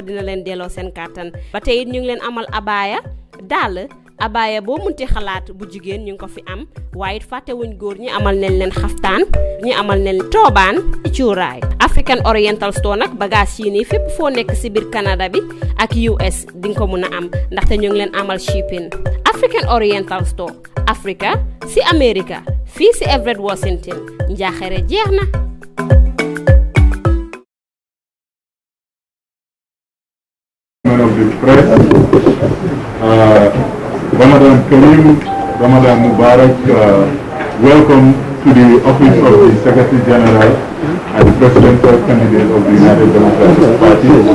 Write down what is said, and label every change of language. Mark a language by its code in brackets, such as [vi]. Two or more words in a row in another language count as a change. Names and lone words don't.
[wo] dina leen delloo seen kàttan ba tey it ñu ngi leen amal abaya dàll abaya boo munti xalaat bu jigéen ñu ngi ko fi am waaye it fàttewuñ góor ñi amal nañ leen xaftaan ñi amal nañ toobaan cuuraay African Oriental Store nag bagage yi nii fépp foo nekk si biir Canada bi ak US di nga ko mun a am ndaxte ñu ngi leen amal shipping African Oriental Store Africa si America fii si Everett Washington njaaxare jeex na. [en] Of the press, Ramadan Kareem, Ramadan Mubarak, welcome to the office of the Secretary General and the presidential candidate of the United Democratic Party.